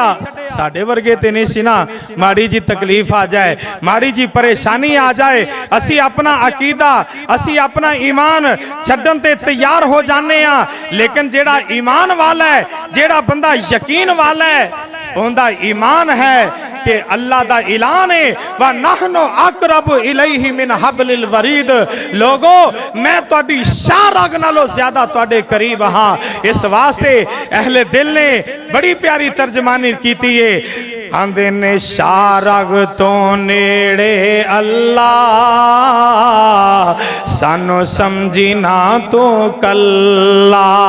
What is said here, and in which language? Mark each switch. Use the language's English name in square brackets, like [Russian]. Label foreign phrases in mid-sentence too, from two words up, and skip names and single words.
[Punjabi] ساڈے ورگے تے نہیں سی ناں، ماڑی جی تکلیف آ جائے، ماڑی جی پریشانی آ جائے، اسی اپنا عقیدہ، اسی اپنا ایمان چھڈن تے تیار ہو جانے آں. لیکن جیڑا ایمان والا ہے، جیڑا بندہ یقین والا ہے، اونہاں دا ایمان ہے کہ اللہ دا اعلان ہے [Arabic] ونحن أقرب إليه من حبل الوريد. [Punjabi] لوکو میں تہاڈی شاہرگ نالوں زیادہ تہاڈے قریب ہاں. اس واسطے اہل دل نے بڑی پیاری ترجمانی کیتی ہے، آندے نے شاہرگ توں نیڑے اللہ سانوں سمجھی ناں تو کلا.